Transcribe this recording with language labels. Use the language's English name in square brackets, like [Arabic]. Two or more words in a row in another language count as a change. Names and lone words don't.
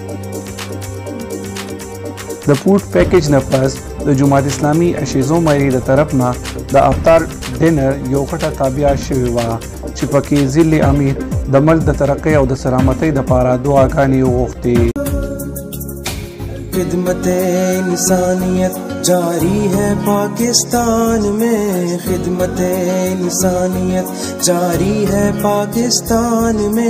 [Pashto] د فوډ پیکج نه پس د جماعت اسلامي اشیزو میرې د طرف نه د افطار ډینر یو غټه تابعه شوې وه چې پکې ضلع امیر د ملک د ترقۍ او د سلامتۍ دپاره دعاګانې وغوښتې. [Urdu] خدمت انسانیت جاری ہے پاکستان میں، خدمت انسانیت جاری ہے پاکستان میں.